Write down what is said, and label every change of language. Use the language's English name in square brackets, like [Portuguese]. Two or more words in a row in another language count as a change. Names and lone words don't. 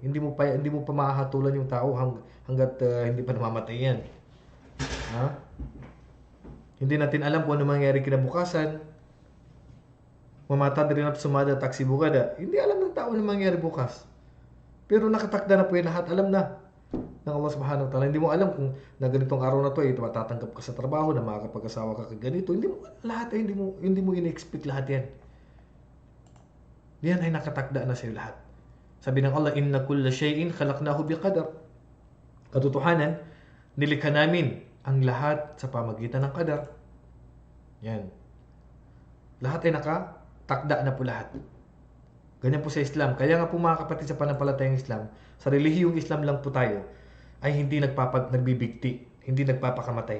[Filipino] Hindi mo pa mahahatulan yung tao hanggat hindi pa namamatay yan. Ha? Hindi natin alam kung ano mangyayari kinabukasan. Mamata rin na sumada taksi bukada. Hindi alam ng tao na mangyayari bukas. Pero nakatakda na po yan lahat. Alam na ng Allah [Arabic] سبحانه وتعالى. [Filipino] Hindi mo alam kung na ganitong araw na to ay matatanggap ka sa trabaho, na makakapag-asawa ka ganito. Lahat ay hindi mo in-expect lahat yan. Yan ay nakatakda na sa'yo lahat. Sabi ng Allah, [Arabic] إنا كل شيء خلقناه بقدر. [Filipino] Katotohanan, nilikha namin ang lahat sa pamagitan ng qadar. Yan. Lahat ay nakatakda na po lahat. Ganyan po sa Islam. Kaya nga po mga kapatid sa pananampalatayang Islam, sa relihiyong Islam lang po tayo, ay hindi nagbibigti, hindi nagpapakamatay.